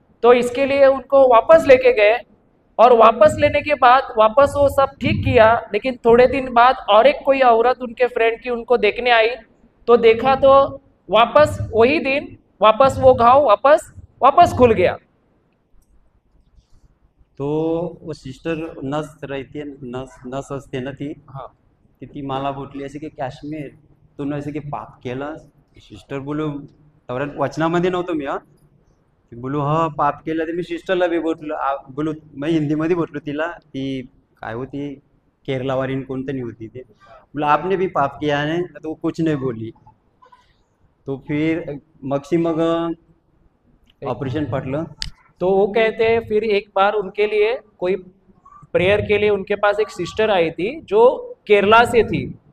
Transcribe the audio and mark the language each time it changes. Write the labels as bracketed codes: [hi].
[hi] तो इसके लिए उनको वापस लेके गए और वापस लेने के बाद वापस वो सब ठीक किया। लेकिन थोड़े दिन बाद और एक कोई औरत उनके फ्रेंड की उनको देखने आई, तो देखा तो वापस वही दिन वापस वो घाव वापस खुल गया। [mr] तो वो सिस्टर नस असते ना ती, हाँ ती मला बोलली असे की काश्मीर तू असे की पाप केलं. सिस्टर बोलू तेवढ्या वचनामध्ये नव्हतो मी. बोलू हा पाप केलं. ते मी सिस्टरला बी बोलू मी हिंदीमध्ये बोललो तिला. ती काय होती केरलावारीन कोणतरी होती. [hi] ते बोला आपने भी पाप किया है. तो कुछ नहीं बोली. तो फिर [mr] मग ऑपरेशन पटलं. [hi] तो वो कहते हैं फिर एक बार उनके लिए कोई प्रेयर के लिए उनके पास एक सिस्टर आई थी जो केरला से थी।